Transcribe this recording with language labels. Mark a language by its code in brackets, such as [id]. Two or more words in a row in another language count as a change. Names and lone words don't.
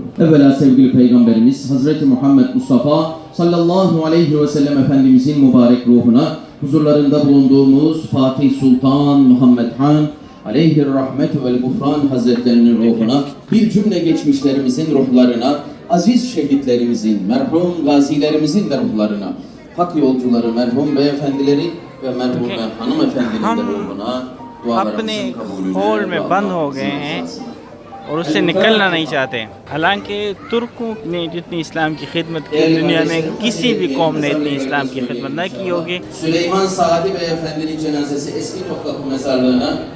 [tr] Evvela sevgili Peygamberimiz Hazreti Muhammed Mustafa [ar] صلى الله عليه وسلم [tr] Efendimizin mübarek ruhuna, huzurlarında bulunduğumuz Fatih Sultan Muhammed Han [ar] عليه الرحمة والغفران [tr] Hazretlerinin ruhuna, bir cümle geçmişlerimizin ruhlarına, aziz şehitlerimizin, merhum gazilerimizin de ruhlarına, hak yolcuları, merhum beyefendileri ve merhume hanımefendinin de ruhuna [ur] اپنے خول میں بند ہو گئے ہیں اور اس سے نکلنا نہیں چاہتے. حالانکہ ترکوں نے جتنی اسلام کی خدمت کی، دنیا میں کسی بھی قوم نے اتنی اسلام کی خدمت نہ کی ہوگی. [tr] Süleyman Saadi Beyefendi'nin cenazesi eski Topkapı Mezarlığı'na.